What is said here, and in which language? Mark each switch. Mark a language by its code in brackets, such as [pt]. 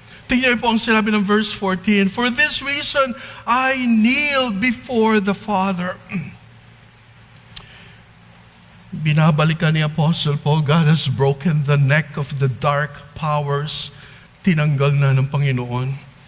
[tl] Tingnan po ang sinabi ng verse 14. [en] For this reason, I kneel before the Father. [tl] Binabalikan ni [en] Apostle Paul, God has broken the neck of the dark powers. [tl] Tinanggal na ng Panginoon.